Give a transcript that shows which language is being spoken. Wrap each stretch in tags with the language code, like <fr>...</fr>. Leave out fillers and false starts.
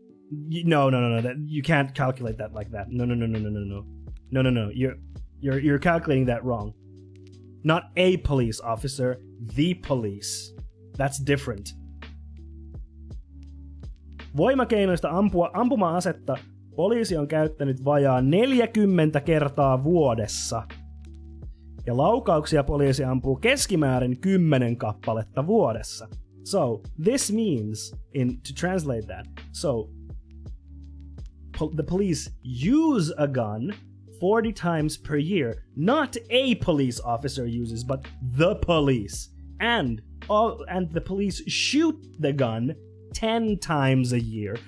<en>No. That you can't calculate that like that. No. You're calculating that wrong. Not a police officer, the police. That's different.</en> <fi>Voimakeinoista ampuma-asetta poliisi on käyttänyt vajaa 40 kertaa vuodessa. Ja laukauksia poliisi ampuu keskimäärin 10 kappaletta vuodessa.</fi> <en>So, this means, to translate that, so, the police use a gun 40 times per year. Not a police officer uses, but the police. And the police shoot the gun 10 times a year.</en>